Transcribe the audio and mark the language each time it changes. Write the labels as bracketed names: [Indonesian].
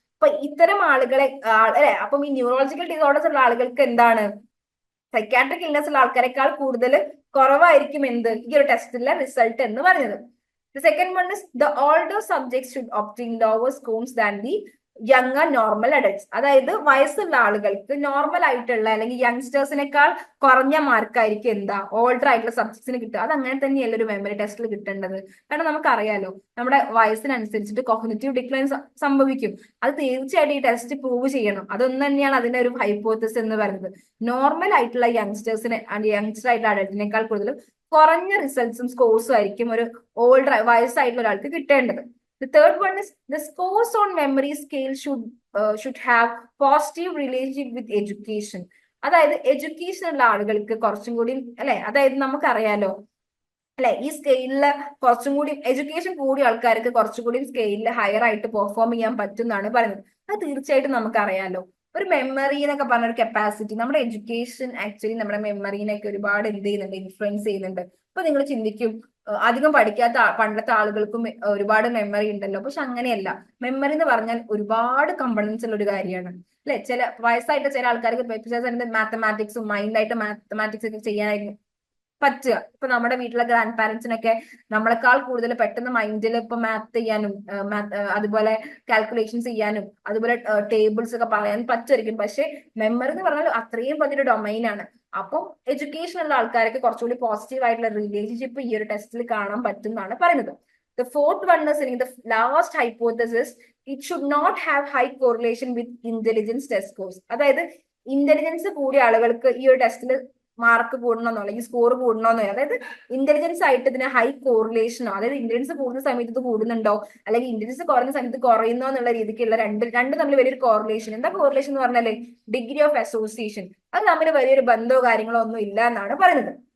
[Malayalam] അപ്പൊ ഇത്തരം ആളുകളെ അല്ലെ, അപ്പം ഈ ന്യൂറോളജിക്കൽ ഡിസോർഡേഴ്സ് ഉള്ള ആളുകൾക്ക് എന്താണ്, സൈക്കാട്രിക് ഇൽനെസ് ഉള്ള ആൾക്കാരെക്കാൾ കൂടുതൽ കുറവായിരിക്കും എന്ത് ഈ ഒരു ടെസ്റ്റിലെ റിസൾട്ട് എന്ന് പറഞ്ഞത്. [English] The second one is the older subjects should obtain lower scores than the young normal adults. [Malayalam] അതായത് വയസ്സുള്ള ആളുകൾക്ക് നോർമൽ ആയിട്ടുള്ള അല്ലെങ്കിൽ യങ്സ്റ്റേഴ്സിനേക്കാൾ കുറഞ്ഞ മാർക്കായിരിക്കും എന്താ ഓൾഡർ ആയിട്ടുള്ള സബ്ജക്ട്സിന് കിട്ടുക. അത് അങ്ങനെ തന്നെയല്ല ഒരു മെമ്മറി ടെസ്റ്റിൽ കിട്ടേണ്ടത്. കാരണം നമുക്കറിയാലോ നമ്മുടെ വയസ്സിനനുസരിച്ചിട്ട് കോഗ്നിറ്റീവ് ഡിക്ലൈൻ സംഭവിക്കും. അത് തീർച്ചയായിട്ടും ഈ ടെസ്റ്റ് പ്രൂവ് ചെയ്യണം. അതൊന്നും തന്നെയാണ് അതിന്റെ ഒരു ഹൈപ്പോത്തസിസ് എന്ന് പറയുന്നത്. നോർമൽ ആയിട്ടുള്ള യങ്സ്റ്റേഴ്സിനെ യങ്സ്റ്റർ ആയിട്ടുള്ള അഡൽറ്റിനേക്കാൾ കൂടുതൽ കുറഞ്ഞ റിസൾട്ട്സും സ്കോഴ്സും ആയിരിക്കും ഒരു ഓൾഡർ വയസ്സായിട്ടുള്ള ഒരാൾക്ക് കിട്ടേണ്ടത്. [English] The third one is the scores on memory scale should have positive relationship with education. [Malayalam] അതായത് എഡ്യൂക്കേഷൻ ഉള്ള ആളുകൾക്ക് കുറച്ചും കൂടി അല്ലെ, അതായത് നമുക്കറിയാലോ അല്ലെ, ഈ സ്കെയിലില് കുറച്ചും കൂടി എഡ്യൂക്കേഷൻ കൂടിയ ആൾക്കാർക്ക് കുറച്ചും കൂടി സ്കെയിലിൽ ഹയർ ആയിട്ട് പെർഫോം ചെയ്യാൻ പറ്റും എന്നാണ് പറയുന്നത്. അത് തീർച്ചയായിട്ടും നമുക്കറിയാലോ. ഒരു മെമ്മറി എന്നൊക്കെ പറഞ്ഞ ഒരു കപ്പാസിറ്റി, നമ്മുടെ എഡ്യൂക്കേഷൻ ആക്ച്വലി നമ്മുടെ മെമ്മറിനെയൊക്കെ ഒരുപാട് എന്ത് ചെയ്യുന്നുണ്ട്, ഇൻഫ്ലുവൻസ് ചെയ്യുന്നുണ്ട്. അപ്പൊ നിങ്ങൾ ചിന്തിക്കും അധികം പഠിക്കാത്ത പണ്ടത്തെ ആളുകൾക്കും ഒരുപാട് മെമ്മറി ഉണ്ടല്ലോ. പക്ഷെ അങ്ങനെയല്ല. മെമ്മറി എന്ന് പറഞ്ഞാൽ ഒരുപാട് കമ്പണൻസ് ഉള്ള ഒരു കാര്യമാണ് അല്ലെ. ചില വയസ്സായിട്ട് ചില ആൾക്കാർക്ക് മാത്തമാറ്റിക്സും മൈൻഡായിട്ട് മാത്തമാറ്റിക്സ് ഒക്കെ ചെയ്യാനായിരുന്നു പറ്റുക. ഇപ്പൊ നമ്മുടെ വീട്ടിലെ ഗ്രാൻഡ് പാരന്റ്സിനൊക്കെ നമ്മളെക്കാൾ കൂടുതൽ പെട്ടെന്ന് മൈൻഡിൽ ഇപ്പൊ മാത്ത് ചെയ്യാനും അതുപോലെ കാൽക്കുലേഷൻസ് ചെയ്യാനും അതുപോലെ ടേബിൾസ് ഒക്കെ പറയാൻ പറ്റുമായിരിക്കും. പക്ഷെ മെമ്മറി എന്ന് പറഞ്ഞാൽ അത്രയും വലിയൊരു ഡൊമൈനാണ്. അപ്പം എഡ്യൂക്കേഷൻ ഉള്ള ആൾക്കാർക്ക് കുറച്ചുകൂടി പോസിറ്റീവ് ആയിട്ടുള്ള റിലേഷൻഷിപ്പ് ഈ ഒരു ടെസ്റ്റിൽ കാണാൻ പറ്റും എന്നാണ് പറയുന്നത്. [English] The fourth one is the last hypothesis, it should not have high correlation with intelligence test scores. [Malayalam] അതായത് ഇന്റലിജൻസ് കൂടിയ ആളുകൾക്ക് ഈ ഒരു ടെസ്റ്റിൽ മാർക്ക് കൂടണമെന്നോ അല്ലെങ്കിൽ സ്കോർ കൂടണമെന്നോ, അതായത് ഇന്റലിജൻസ് ആയിട്ട് ഇതിന് ഹൈ കോറിലേഷനോ, അതായത് ഇന്റലിജൻസ് കൂടുന്ന സമയത്ത് ഇത് കൂടുന്നുണ്ടോ അല്ലെങ്കിൽ ഇന്റലിജൻസ് കുറയുന്ന സമയത്ത് കുറയുന്നോ എന്നുള്ള രീതിക്കുള്ള രണ്ട് തമ്മിൽ വലിയൊരു കോറിലേഷൻ. എന്താ കോറിലേഷൻ എന്ന് പറഞ്ഞാല് ഡിഗ്രി ഓഫ് അസോസിയേഷൻ, അത് തമ്മിൽ വലിയൊരു ബന്ധമോ കാര്യങ്ങളോ ഒന്നും ഇല്ല എന്നാണ് പറയുന്നത്.